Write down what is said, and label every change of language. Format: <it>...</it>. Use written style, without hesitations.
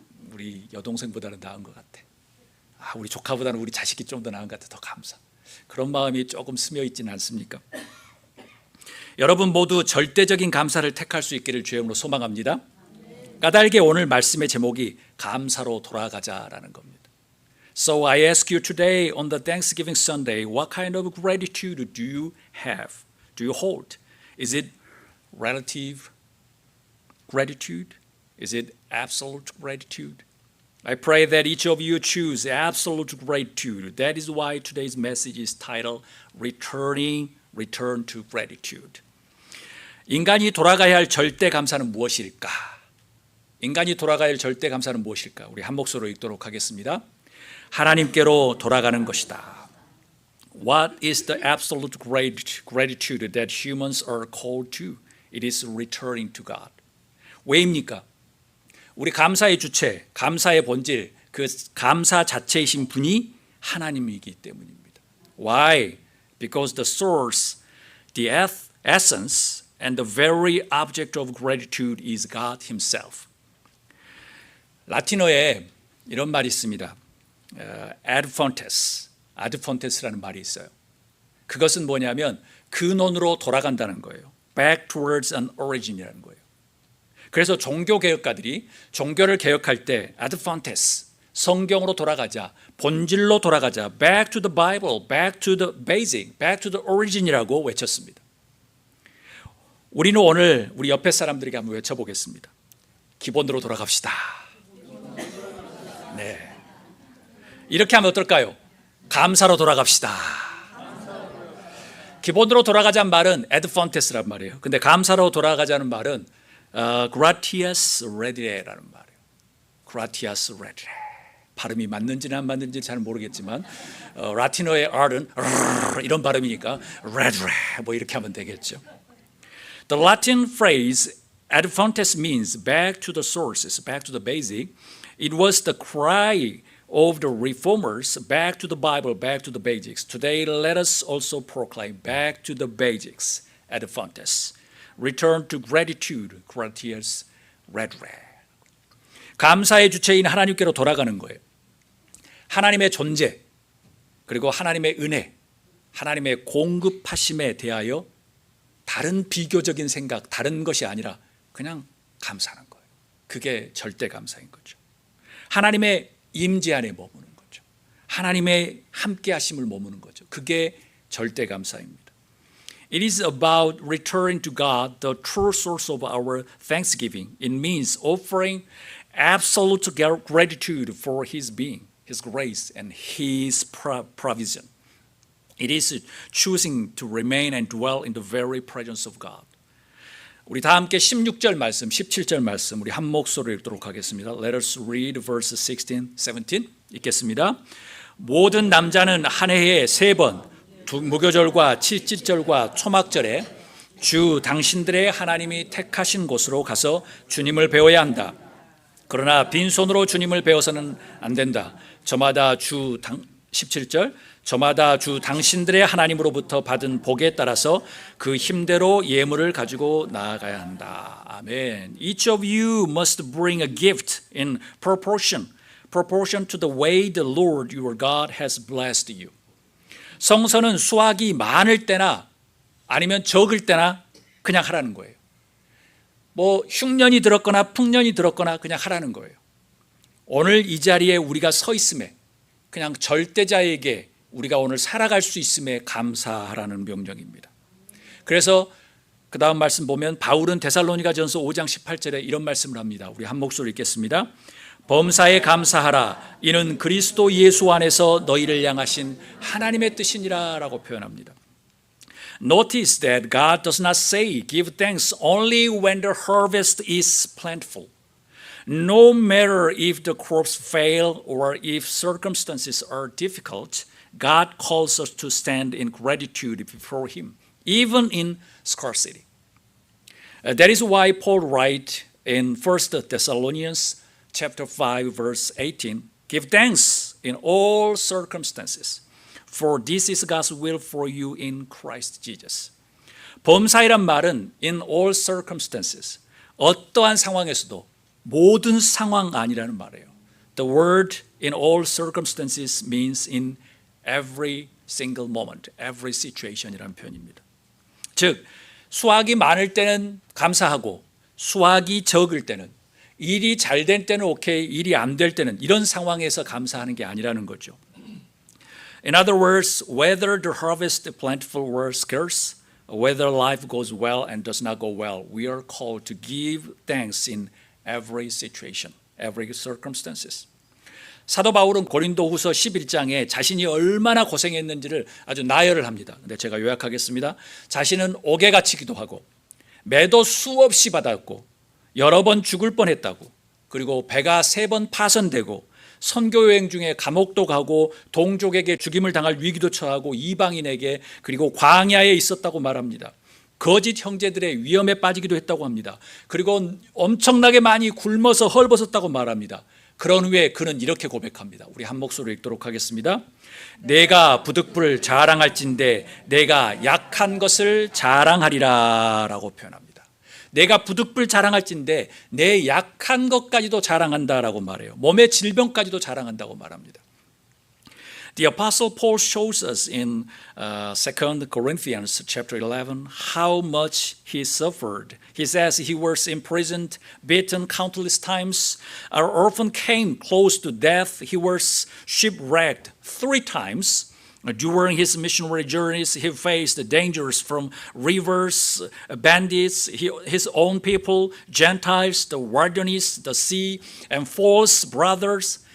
<ko>우리 여동생보다는 나은 것 같아. 우리 조카보다는 우리 자식이 좀 더 나은 것 같아. 더 감사. 그런 마음이 조금 스며 있지는 않습니까? 여러분 모두 절대적인 감사를 택할 수 있기를 주의 이름으로 소망합니다. 까닭에 오늘 말씀의 제목이 감사로 돌아가자라는 겁니다.</ko> <en>So I ask you today on the Thanksgiving Sunday, what kind of gratitude do you have? Do you hold? Is it relative gratitude? Is it absolute gratitude? I pray that each of you choose absolute gratitude. That is why today's message is titled Return to Gratitude.</en> <ko>인간이 돌아가야 할 절대 감사는 무엇일까? 인간이 돌아가야 할 절대 감사는 무엇일까? 우리 한 목소리로 읽도록 하겠습니다. 하나님께로 돌아가는 것이다.</ko> <en>What is the absolute gratitude that humans are called to? It is returning to God.</en> <ko>왜입니까? 우리 감사의 주체, 감사의 본질, 그 감사 자체이신 분이 하나님이기 때문입니다.</ko> <en>Why? Because the source, the essence, and the very object of gratitude is God Himself.</en> <ko>라틴어에 이런 말이 있습니다. ad fontes라는 말이 있어요. 그것은 뭐냐면 근원으로 돌아간다는 거예요.</ko> <en>back towards an origin</en> <ko>이라는 거예요. 그래서 종교 개혁가들이 종교를 개혁할 때 ad fontes, 성경으로 돌아가자, 본질로 돌아가자,</ko> <en>back to the Bible, back to the basic, back to the origin</en> <ko>이라고 외쳤습니다. 우리는 오늘 우리 옆에 사람들에게 한번 외쳐보겠습니다. 기본으로 돌아갑시다. 네. 이렇게 하면 어떨까요? 감사로 돌아갑시다. 기본으로 돌아가자는 말은 ad fontes라는 말이에요. 근데 감사로 돌아가자는 말은 gratias redire 라는 말이에요. gratias redire. 발음이 맞는지는 안 맞는지 잘 모르겠지만 라틴어의 R은 이런 발음이니까 redre 뭐 이렇게 하면 되겠죠.</ko> <en>The Latin phrase ad fontes means back to the sources, back to the basic. It was the cry of the reformers, back to the Bible, back to the basics. Today, let us also proclaim back to the basics ad fontes. Return to gratitude, gratias redre.</en> <ko>감사의 주체인 하나님께로 돌아가는 거예요. 하나님의 존재, 그리고 하나님의 은혜, 하나님의 공급하심에 대하여 다른 비교적인 생각, 다른 것이 아니라 그냥 감사하는 거예요. 그게 절대 감사인 거죠. 하나님의 임재 안에 머무는 거죠. 하나님의 함께 하심을 머무는 거죠. 그게 절대 감사입니다.</ko> <en>It is about returning to God, the true source of our thanksgiving. It means offering absolute gratitude for His being, His grace, and His provision. It is choosing to remain and dwell in the very presence of God.</en> <ko>우리 다 함께 16절 말씀, 17절 말씀 우리 한 목소리로 읽도록 하겠습니다.</ko> <en>Let us read verses 16, 17</en> <ko>읽겠습니다. 모든 남자는 한 해에 3번 무교절과 칠칠절과 초막절에 주 당신들의 하나님이 택하신 곳으로 가서 주님을 배워야 한다. 그러나 빈손으로 주님을 배워서는 안 된다. 저마다 17절 저마다 주 당신들의 하나님으로부터 받은 복에 따라서 그 힘대로 예물을 가지고 나아가야 한다. 아멘.</ko> <en>Each of you must bring a gift in proportion to the way the Lord your God has blessed you.</en> <ko>성서는 수확이 많을 때나 아니면 적을 때나 그냥 하라는 거예요. 뭐 흉년이 들었거나 풍년이 들었거나 그냥 하라는 거예요. 오늘 이 자리에 우리가 서 있음에 그냥 절대자에게 우리가 오늘 살아갈 수 있음에 감사하라는 명령입니다. 그래서 그 다음 말씀 보면 바울은 데살로니가전서 5장 18절에 이런 말씀을 합니다. 우리 한 목소리 읽겠습니다. 범사에 감사하라. 이는 그리스도 예수 안에서 너희를 향하신 하나님의 뜻이니라 라고 표현합니다.</ko> <en>Notice that God does not say give thanks only when the harvest is plentiful. No matter if the crops fail or if circumstances are difficult, God calls us to stand in gratitude before Him, even in scarcity. That is why Paul writes in 1 Thessalonians chapter 5, verse 18, give thanks in all circumstances, for this is God's will for you in Christ Jesus.</en> <ko>범사이란 말은</ko> <en>in all circumstances,</en> <ko>어떠한 상황에서도 모든 상황 아니라는 말이에요.</ko> <en>The word in all circumstances means in every single moment, every situation</en> <ko>이라는 표현입니다. 즉, 수확이 많을 때는 감사하고 수확이 적을 때는 일이 잘 될 때는 오케이, 일이 안 될 때는 이런 상황에서 감사하는 게 아니라는 거죠.</ko> <en>In other words, whether the harvest is plentiful or scarce, whether life goes well and does not go well, we are called to give thanks in every situation, every circumstances.</en> <ko>사도 바울은 고린도후서 11장에 자신이 얼마나 고생했는지를 아주 나열을 합니다. 근데 제가 요약하겠습니다. 자신은 옥에 갇히기도 하고 매도 수없이 받았고 여러 번 죽을 뻔했다고, 그리고 배가 3번 파손되고 선교 여행 중에 감옥도 가고 동족에게 죽임을 당할 위기도 처하고 이방인에게 그리고 광야에 있었다고 말합니다. 거짓 형제들의 위험에 빠지기도 했다고 합니다. 그리고 엄청나게 많이 굶어서 헐벗었다고 말합니다. 그런 후에 그는 이렇게 고백합니다. 우리 한 목소리로 읽도록 하겠습니다. 내가 부득불 자랑할진대 내가 약한 것을 자랑하리라 라고 표현합니다. 내가 부득불 자랑할진대 내 약한 것까지도 자랑한다라고 말해요. 몸의 질병까지도 자랑한다고 말합니다.</ko> <en>The Apostle Paul shows us in 2 Corinthians chapter 11 how much he suffered. He says he was imprisoned, beaten countless times, often came close to death. He was shipwrecked 3 times. During his missionary journeys, he faced dangers from rivers, bandits, his own people, Gentiles, the wilderness, the sea, and false brothers.</en>